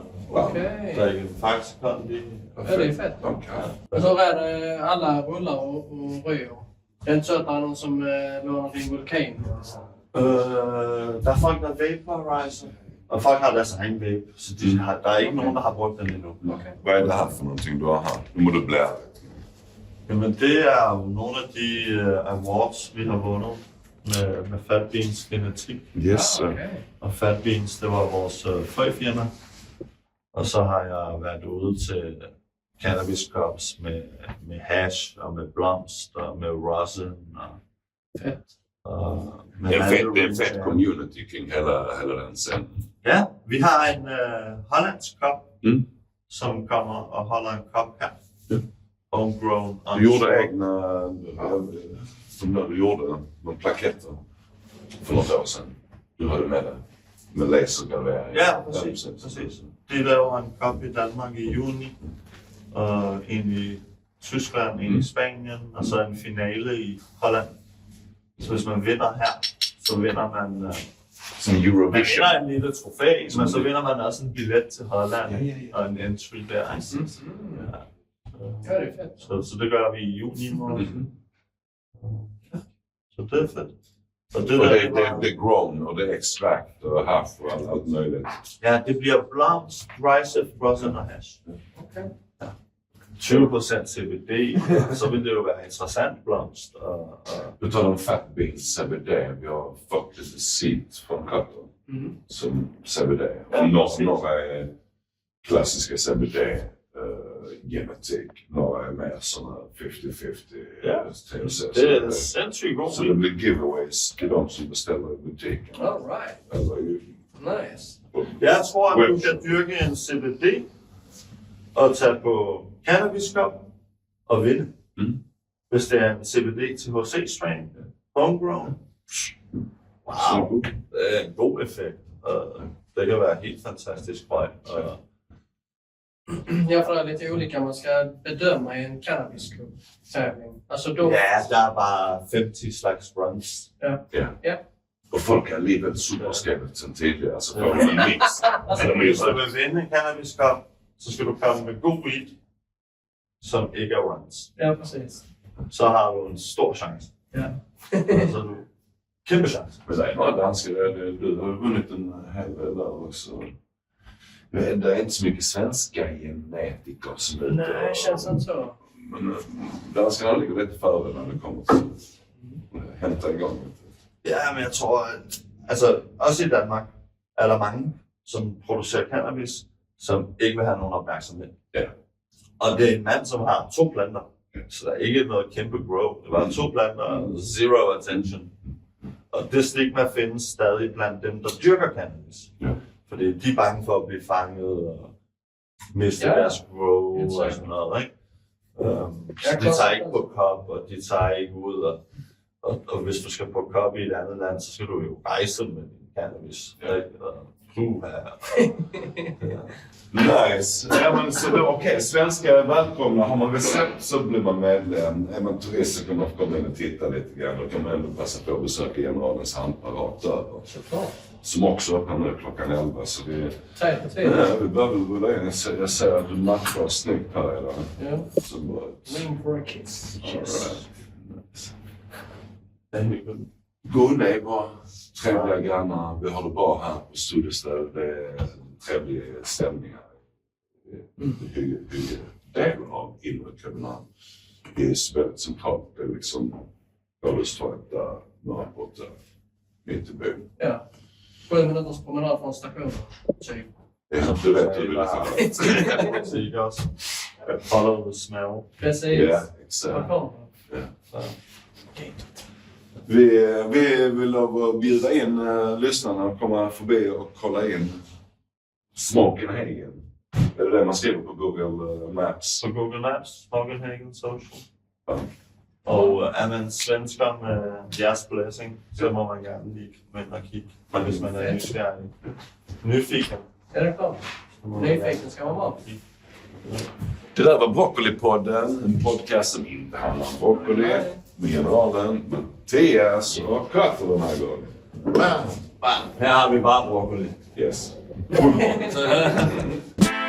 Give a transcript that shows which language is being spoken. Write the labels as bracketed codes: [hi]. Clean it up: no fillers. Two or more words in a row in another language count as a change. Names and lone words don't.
[sv] Okej. [da] drikke en Faxe-kondi. [sv] Ja, det är fett. Okay. Så är det alla rullar och röjer. Det är inte så att det är någon som lånar din vulkan. [da] Der er folk, der vaporizer, og folk har deres egen vape, så der er ikke nogen, der har brugt den endnu. [sv] Okej. Vad är det här för någonting du har här? [da] Nu må du blära. Jamen det er jo nogle af de awards, vi har vundet med Fat Beans genetik. Yes. [sv] Okej. Og Fat Beans, det var vores frøfirma. Og så har jeg været ude til Cannabis Cups med hash og med blomst og med rosin og Fett. Det är en fett community kring hela den scenen. [da] Ja, vi har en hollandsk kop, som kommer og holder en kop her. Ja. Homegrown. [sv] Du gjorde egna, som när du gjorde någon plaketter för något år sedan. Du hade med det. Med lasergravering. [da] Ja, præcis. De laver en kop i Danmark i juni, og en i Tyskland, en i Spanien, og så en finale i Holland. Så hvis man vinder her, så vinder man... Som Man Eurovision. vinder en lille trofæ, men så vinder man også en billet til Holland og en entry der. [sv] Ja, det är fett. [da] Så det gør vi i juni måned. Så det er fedt. Og det, [sv] Och [da] der, [sv] det är grown och det är extract och hash och allt möjligt. [da] ja, det bliver blomst, rice, rosin og hash. [sv] Okej. [da] 20% CBD, så vil det jo være interessant blomst. Og [sv] Du tar de Fat Beans CBD. Vi har fått lite sitt från katter som CBD. Ja, Och precis. några är klassiska CBD-genetik. Några är mer sådana 50-50 Ja. THC. [da] det er sindssygt god [sv] Så det blir giveaways till de som beställer i butiken. [en] All right. [sv] Eller i, Nice. [da] Jeg tror, at du kan dyrke en CBD og tage på Cannabis Cup og vinde. Hvis det er en CBD THC strain, homegrown. Wow, det er en god effekt. Og det kan være helt fantastisk højt. Og [sv] Jag får lite olika man ska bedöma i en cannabisklubb. tävling. Alltså då... [da] Ja, der er bare 50 slags runs. Ja. [sv] Och folk är alligevel superskeptiska sen tidigare, så får de en mix. [da] Hvis du vil vinde en Cannabis Cup, så skal du komme med god weed, som ikke er runs. [sv] Ja, precis. Så har du en stor chance. Ja. [da] Så du kæmpe chance. [sv] Men det är några danskar, du har vunnit en hel del där också. Men det är inte så mycket svenska genetiker som är ute. Nej, det känns inte så. Men danskarna ligger lite före när det kommer till att hämta igång. [da] Ja, men jeg tror, at altså, også i Danmark er der mange, som producerer cannabis, som ikke vil have nogen opmærksomhed. Ja. Og det er en mand, som har 2 planter, så der er ikke noget kæmpe grow. Det var 2 planter og [en] zero attention. [da] Og det stigma findes stadig blandt dem, der dyrker cannabis. Ja. Fordi de er bange for at blive fanget og miste deres grow og sådan noget, ikke? Så de tager ikke på kop, og de tager ikke ud, og hvis du skal på kop i et andet land, så skal du jo rejse med din cannabis. [sv] Nice. Ja, men så det, okej, svenska är välkomna. Har man recept så blir man medlem. Är man turist så kan man få komma in och titta lite grann. Då kan man ändå passa på att besöka Generalens handapparat över. Som också öppnar nu klockan 11. Så vi, vi behöver rulla in. Jag ser att du matchar snyggt här idag. Ja. Så bra. [en] Lean for a kiss. [sv] Yes. Goda är bra. Trevliga grannar. Vi har det bra här på Studiestöd. Det är trevliga stämningar. Hur del av inre Köpenhamn. Det är väldigt centralt. Det är liksom Rådhustorget där, Norrport där, mitt i byn. Ja. 7 minuters promenad från stationen, typ. Ja, du vet hur det är. [da] Musik også. [en] Follow the smell. [sv] Precis. Ja, exakt. Vad kommer det? Ja. Vi vill bjuda in lyssnarna att komma förbi och kolla in Smokenhagen. Det är det man skriver på Google Maps. På Google Maps, Smokenhagen Social. Ja. [da] Og er man svensker med jeres blessing, så må man gerne lige gå ind og kigge, hvis man er nysgerrig. [sv] Nyfiken. Ja, det är klart. Nyfiken ska man vara. Det där var Broccolipodden, en podcast som inte handlar om broccoli, med Generalen, Mattias och Katter den här gången. [da] Her har vi bare broccoli. Yes. Så